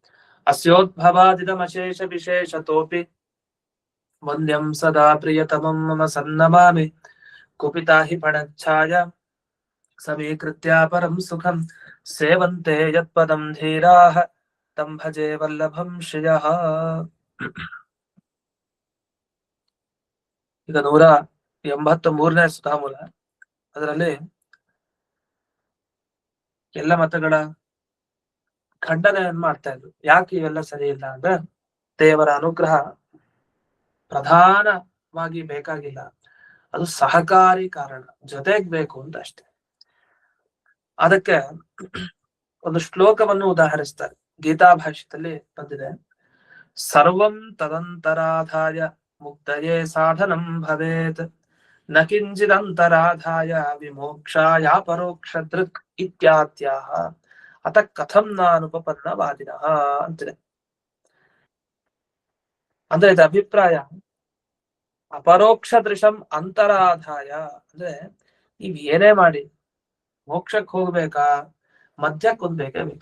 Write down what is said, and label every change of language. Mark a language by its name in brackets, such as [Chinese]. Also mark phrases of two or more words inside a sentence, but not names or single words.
[Sanskrit] अस्योद्भवादिदमशेषविशेषतोऽपि वन्द्यं सदा प्रियतमं मम सन्नमामि कुपिता हि फणच्छाया समीकृत्या परं सुखं सेवन्ते यत्पदं धीराः तं भजे वल्लभं ಶ್ರಿಯಃ. [Kannada] ಈಗ 183ನೇ ಸುಧಾಮೂಲ. ಅದರಲ್ಲಿ ಎಲ್ಲ ಮತಗಳ ಖಂಡನೆಯನ್ನು ಮಾಡ್ತಾ ಇದ್ರು. ಯಾಕೆ ಇವೆಲ್ಲ ಸರಿ ಇಲ್ಲ ಅಂದ್ರೆ ದೇವರ ಅನುಗ್ರಹ ಪ್ರಧಾನವಾಗಿ ಬೇಕಾಗಿಲ್ಲ, ಅದು ಸಹಕಾರಿ ಕಾರಣ, ಜೊತೆಗ್ ಬೇಕು ಅಂತ ಅಷ್ಟೇ. ಅದಕ್ಕೆ ಒಂದು ಶ್ಲೋಕವನ್ನು ಉದಾಹರಿಸ್ತಾರೆ. ಗೀತಾ ಭಾಷ್ಯದಲ್ಲಿ ಬಂದಿದೆ, [Sanskrit] ಸರ್ವಂ ತದಂತರಾಧಾಯ ಮುಕ್ತಯೇ ಸಾಧನಂ ಭವೇತ್ ನ ಕಿಂಚಿದಂತರಾಧಾಯ ವಿಮೋಕ್ಷಾಯ ಪರೋಕ್ಷ ದೃಕ್ ಇತ್ಯಾತ್ಯಾಹ ಅತ ಕಥಂ ನಾನುಪಪನ್ನವಾದಿನಃ ಅಂತಿದೆ. [Kannada] ಅಂದ್ರೆ ಇದು ಅಭಿಪ್ರಾಯ, [Sanskrit] ಅಪರೋಕ್ಷ ದೃಶಂ ಅಂತರಾಧಾಯ [Kannada] ಅಂದ್ರೆ ನೀವ್ ಏನೇ ಮಾಡಿ ಮೋಕ್ಷಕ್ಕೆ ಹೋಗ್ಬೇಕಾ, ಮಧ್ಯಕ್ಕೆ ಹೊಂದ್ಬೇಕೇ ಬೇಕು.